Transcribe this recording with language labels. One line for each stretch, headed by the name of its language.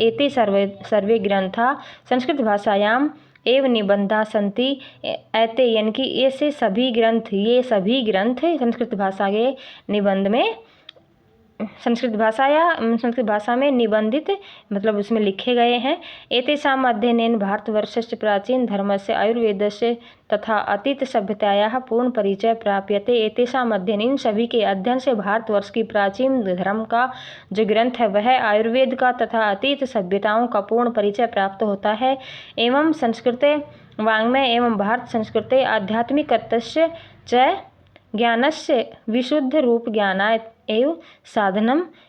Sanskrit: एते सर्वे ग्रंथा संस्कृत भाषायाम एवं निबंधा संति ऐते,
Hindi: यानी कि ये सभी ग्रंथ संस्कृत भाषा के निबंध में, संस्कृत भाषा में निबंधित, मतलब उसमें लिखे गए हैं।
Sanskrit: एतेषाम् अध्ययनेन भारतवर्षस्य प्राचीन धर्मस्य आयुर्वेदस्य तथा अतीत सभ्यतायाः पूर्ण परिचय प्राप्यते। एतेषाम् अध्ययन,
Hindi: इन सभी के अध्ययन से भारतवर्ष की प्राचीन धर्म का जो ग्रंथ है वह आयुर्वेद का तथा अतीत सभ्यताओं का पूर्ण परिचय प्राप्त होता है।
Sanskrit: एवं संस्कृते वाङ्मय एवं भारत संस्कृते आध्यात्मिकतस्य च ज्ञानस्य विशुद्ध रूप ज्ञानाय एवं साधनम।